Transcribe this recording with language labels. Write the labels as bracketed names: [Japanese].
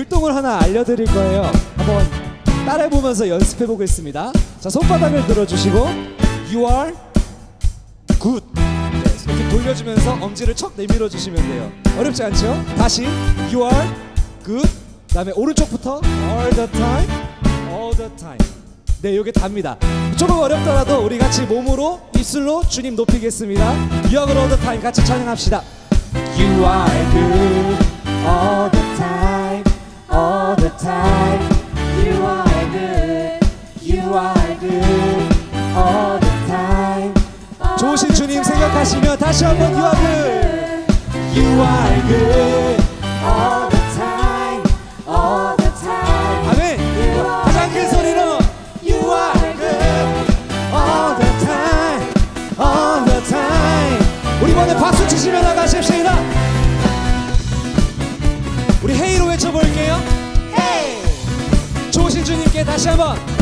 [Korean] 춤을 하나 알려드릴 거예요. 한번 따라해보면서 연습해 보겠습니다. 자, 손바닥을 들어주시고 [English] You are good. [Korean] 네, 이렇게 돌려주면서 엄지를 척 내밀어 주시면 돼요. 어렵지 않죠? 다시 [English] You are good. [Korean] 그다음에 오른쪽부터 [English] all the time, all the time. [Korean] 네, 이게 답니다. 조금 어렵더라도 우리 같이 몸으로 입술로 주님 높이겠습니다. [English] You are good all the time [Korean] 같이 찬양합시다. [English] You are good all the time, all the time. You are good. You are good all the time. [Korean] 좋으신 주님 생각하시며 다시 한번 [English] You are good. You are good All the time, all the time. [Korean] 아멘. 가장 큰 소리로 [English] You are good all the time, all the time. [Korean] 우리 이번에 박수 치시며 나가십시다. 우리 헤이로 외쳐볼게요. Hey, 좋으신 주님께 다시 한번.